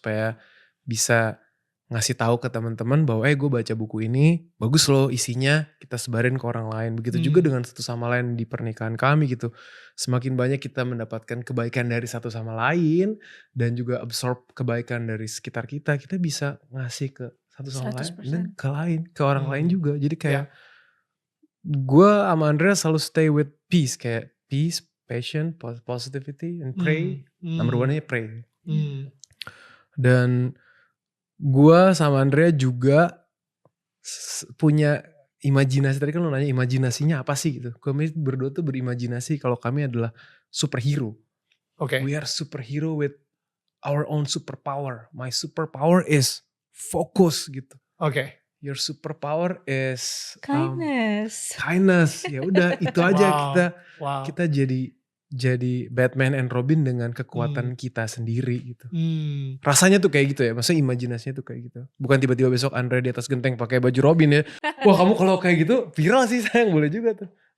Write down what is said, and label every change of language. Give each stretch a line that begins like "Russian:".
Indonesian: Supaya bisa ngasih tahu ke teman-teman bahwa gue baca buku ini bagus loh isinya, kita sebarin ke orang lain. Begitu juga dengan satu sama lain di pernikahan kami gitu. Semakin banyak kita mendapatkan kebaikan dari satu sama lain dan juga absorb kebaikan dari sekitar kita, kita bisa ngasih ke satu sama 100%. lain dan ke orang lain juga. Jadi kayak gue sama Andrea selalu
English: stay with peace,
Indonesian: kayak
English: peace, passion, positivity, and pray. Number one-
Indonesian: nya pray. Dan gue sama Andrea juga punya imajinasi. Tadi kan lo nanya imajinasinya apa sih gitu. Kami berdua tuh berimajinasi kalau kami adalah superhero.
English: We are superhero with our own superpower. My superpower is focus gitu. Your superpower is kindness.
Indonesian: Ya udah itu aja kita jadi Batman and Robin dengan kekuatan kita sendiri gitu. Rasanya tuh kayak gitu ya. Maksudnya imajinasinya tuh kayak gitu. Bukan tiba-tiba besok Andre di atas genteng pakai baju Robin ya. Wah, kamu kalau kayak gitu viral sih sayang, boleh juga tuh.